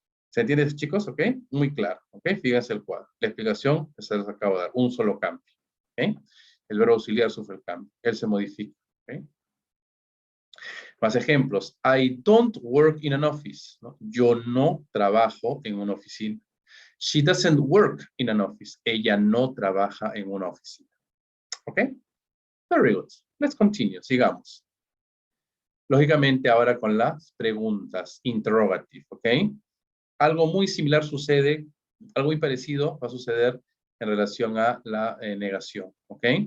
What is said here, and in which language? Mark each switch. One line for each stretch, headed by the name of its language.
Spanish: ¿Se entiende, chicos? ¿Ok? Muy claro. ¿Ok? Fíjense el cuadro. La explicación que se les acabo de dar. Un solo cambio. ¿Ok? El verbo auxiliar sufre el cambio. Él se modifica. ¿Ok? Más ejemplos.
English: I don't work in an office. ¿No?
Spanish: Yo no trabajo en una oficina.
English: She doesn't work in an office.
Spanish: Ella no trabaja en una oficina.
English: ¿Ok? Very good. Let's continue.
Spanish: Sigamos. Lógicamente ahora con las preguntas. Interrogative. ¿Ok? Algo muy similar sucede, algo muy parecido va a suceder en relación a la negación. ¿Ok?